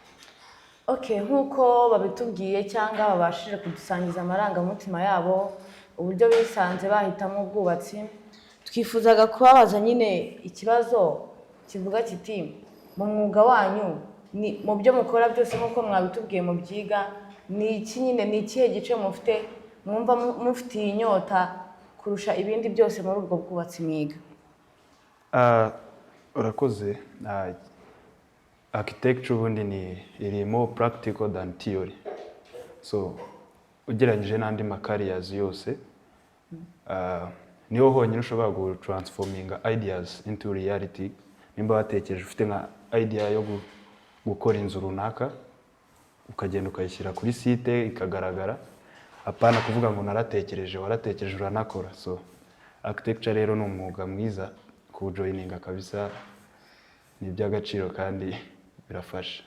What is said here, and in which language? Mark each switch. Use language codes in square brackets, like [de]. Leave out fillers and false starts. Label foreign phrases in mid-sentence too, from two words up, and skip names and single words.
[rw] Nkuko babitubwiye cyangwa babashije kudusangiza amarangamutima yabo uburyo bisanze bahitamo ubwubatsi twifuzaga kubabaza nyine ikibazo kivuga kiti mu mwuga wanyu mu byo mukora byose nkuko mwabitubwiye mu byiga ni iki nyine ni ikihe gice mufite mwumva mufitiye inyota kurusha ibindi byose muri ubwo bwubatsi mwiga. Urakoze. Architecture ubundi iri [en] more practical than theory. [rw] So ugereranyije n'andi makariyazi yose niho honyine ushobora gutransforminga [en] ideas into reality. [rw] Nimba watekereje ufite nka idea yo gukora inzu runaka ukagenda ukayishyira kuri site ikagaragara, apana kuvuga ngo naratekereje, waratekereje uranakora. So architecture rero ni umwuga mwiza kujoininga kabisa, ni iby'agaciro kandi birafasha.